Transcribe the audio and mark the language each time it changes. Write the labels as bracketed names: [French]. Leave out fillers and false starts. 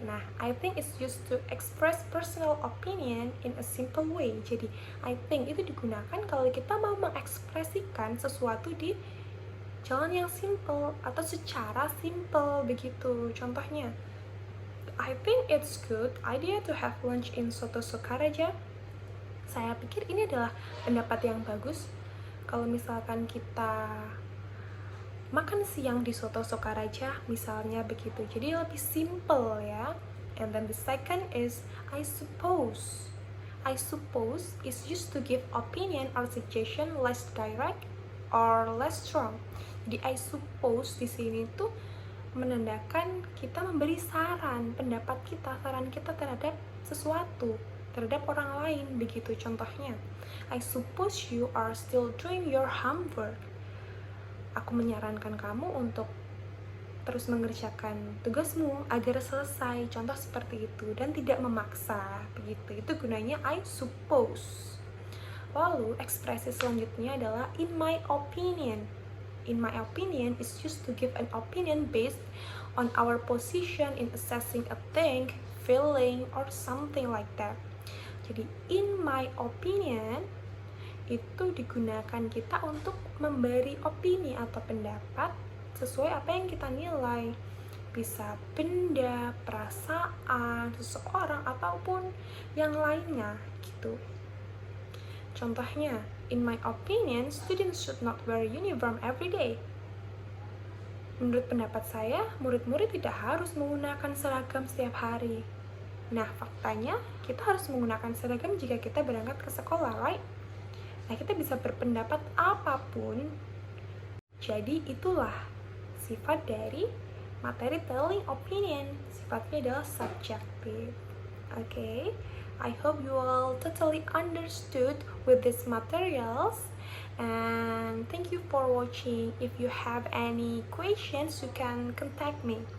[English] Nah, I think is used to express personal opinion in a simple way. [Indonesian] Jadi [English] I think [Indonesian] itu digunakan kalau kita mau mengekspresikan sesuatu di jalan yang simple atau secara simple, begitu. Contohnya, [English] I think it's good idea to have lunch in Soto Sokaraja. [Indonesian] Saya pikir ini adalah pendapat yang bagus kalau misalkan kita makan siang di Soto Sokaraja, misalnya begitu. Jadi lebih simple ya. [English] And then the second is I suppose. I suppose is used to give opinion or suggestion less direct or less strong. [Indonesian] Jadi [English] I suppose [Indonesian] di sini tuh menandakan kita memberi saran, pendapat kita, saran kita terhadap sesuatu, terhadap orang lain, begitu contohnya. [English] I suppose you are still doing your homework. [Indonesian] Aku menyarankan kamu untuk terus mengerjakan tugasmu agar selesai, contoh seperti itu, dan tidak memaksa, begitu. Itu gunanya [English] I suppose. [Indonesian] Lalu ekspresi selanjutnya adalah [English] in my opinion. In my opinion is used to give an opinion based on our position in assessing a thing, feeling, or something like that. [Indonesian] Jadi, [English] in my opinion, [Indonesian] itu digunakan kita untuk memberi opini atau pendapat sesuai apa yang kita nilai. Bisa benda, perasaan, seseorang, ataupun yang lainnya gitu. Contohnya, [English] in my opinion, students should not wear uniform every day. [Indonesian] Menurut pendapat saya, murid-murid tidak harus menggunakan seragam setiap hari. Nah, faktanya, kita harus menggunakan seragam jika kita berangkat ke sekolah, [English] right? [Indonesian] Nah, kita bisa berpendapat apapun. Jadi, itulah sifat dari materi telling opinion. Sifatnya adalah subjective. [English] Okay, I hope you all totally understood with these materials. And thank you for watching. If you have any questions, you can contact me.